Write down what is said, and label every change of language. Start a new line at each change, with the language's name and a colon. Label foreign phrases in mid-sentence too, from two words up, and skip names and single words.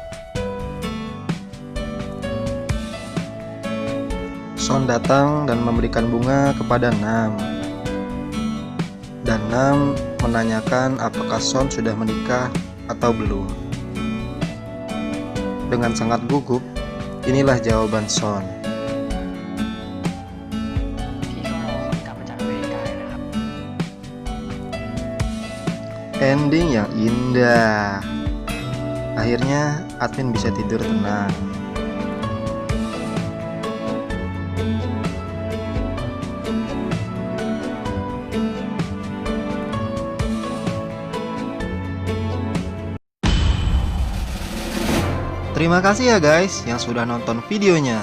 Indonesian: Son datang dan memberikan bunga kepada Nam. Dan Nam menanyakan apakah Son sudah menikah atau belum. Dengan sangat gugup, inilah jawaban Son.
Thai: พี่ก็รอเขากลับมาจากอเมริกานะครับ
Indonesian: Ending yang indah. Akhirnya admin bisa tidur tenang. Terima kasih ya guys yang sudah nonton videonya.